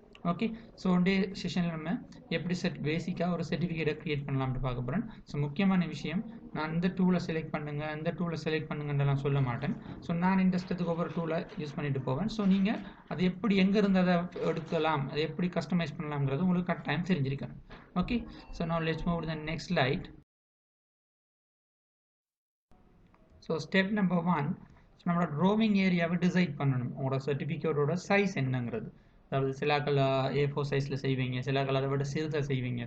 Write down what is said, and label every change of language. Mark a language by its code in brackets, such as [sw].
[ta] Okay, so day செஷனில் நம்ம எப்படி பேசிக்காக ஒரு சர்டிஃபிகேட்டை க்ரியேட் பண்ணலாம்னு பார்க்க போகிறேன். ஸோ முக்கியமான விஷயம், நான் இந்த டூலை செலக்ட் பண்ணுங்கள், இந்த டூலை செலக்ட் பண்ணுங்கன்றலாம் சொல்ல மாட்டேன். ஸோ நான் இந்த இஷ்டத்துக்கு ஒவ்வொரு டூலை யூஸ் பண்ணிட்டு போவேன். ஸோ நீங்கள் அது எப்படி எங்கேருந்து அதை எடுக்கலாம், அதை எப்படி கஸ்டமைஸ் பண்ணலாம்ங்கிறது உங்களுக்கு கரெக்ட் தெரிஞ்சிருக்கணும். [en] Okay, so now let's move to the next slide. [ta] So step number 1, நம்மளோட ட்ராவிங் ஏரியாவை டிசைட் பண்ணணும். உங்களோட சர்டிஃபிகேட்டோட சைஸ் என்னங்கிறது, அதாவது சில கலர் A4 சைஸில் செய்வீங்க, சில கலரை விட சிறுதாக செய்வீங்க.